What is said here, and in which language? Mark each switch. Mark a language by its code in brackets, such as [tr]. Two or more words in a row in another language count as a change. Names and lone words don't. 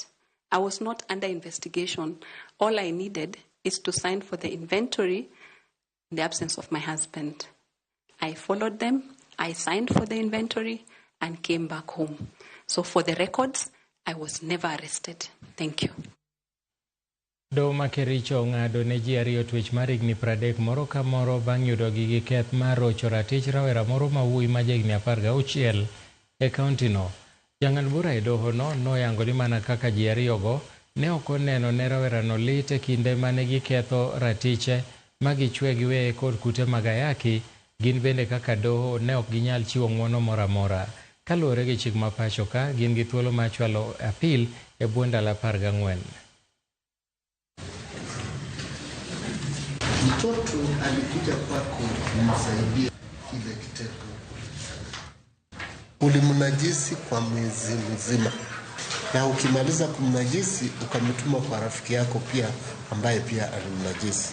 [en] I was not under investigation. All I needed is to sign for the inventory in the absence of my husband. I followed them, I signed for the inventory, and came back home. So for the records, I was never arrested. Thank you. [luo] Doho ma Kericho ong'ado ne ji ariyo twech mar higni 30 moro ka moro bang' yudogi gi keth mar rocho ratich rawera moro ma wuoyi ma jahigni 16 e kauntino. Jang'ad bura e dohono noyango ni mana kaka ji ariyogo ne ok oneno ne rawerano lit e kinde mane giketho ratiche ma gichwe giweye kod kute mag ayaki, gin bende kaka doho ne ok ginyal chiwo ng'wono moro amora. Kaluwore gi chik ma pacho ka, gin gi thuolo mar chwalo apil e bwo ndalo 14. [sw] Mtoto alikuja kwako kumsaidia kile kitendo. Ulimnajisi kwa mwezi mzima. Na ukimaliza kumnajisi ukamtuma kwa rafiki yako pia ambaye pia alimnajisi.